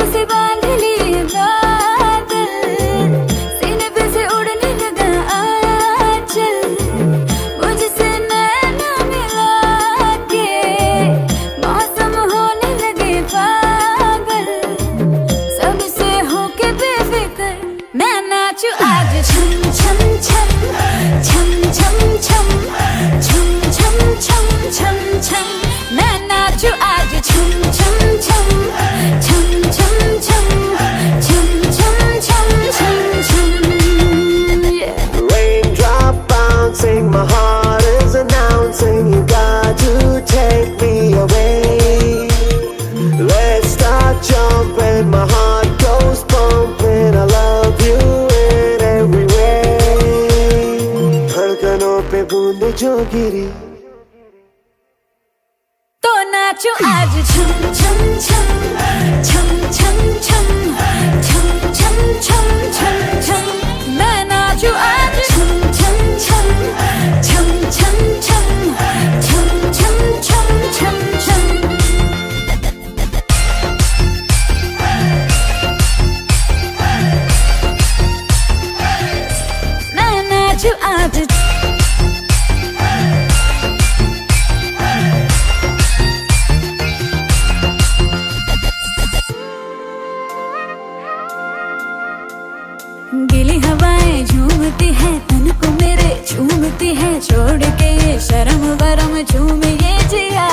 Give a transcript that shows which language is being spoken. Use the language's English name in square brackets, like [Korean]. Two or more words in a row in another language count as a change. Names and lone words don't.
[Hindi] से बांध लिए बादल, सीने पे से उड़ने लगा आंचल, मुझसे नैना मिला के मौसम होने लगे पागल, सबसे होके बेफिक्र मैं नाचूं आज। छम छम छम छम छम छम छम छम छम छम छम मैं नाचूं आज। छम छम छम छम छम छम छम छम छम छम छम [English] Raindrop bouncing, my heart is announcing, you got to take me away. Let's start jumping, my heart goes pumping, I love you in every way. [Hindi] धड़कनों पे बूंद जो गिरी तो नाचो आज। छम छम छम छम छम छम छम छम छम छम छम मैं नाचूं आज। छम छम छम छम छम छम छम छम छम छम छम मैं नाचूं आज। गिली हवाएं झूमती है तन को मेरे, झूमती है छोड़ के ये शर्म वरम झूम ये जिया।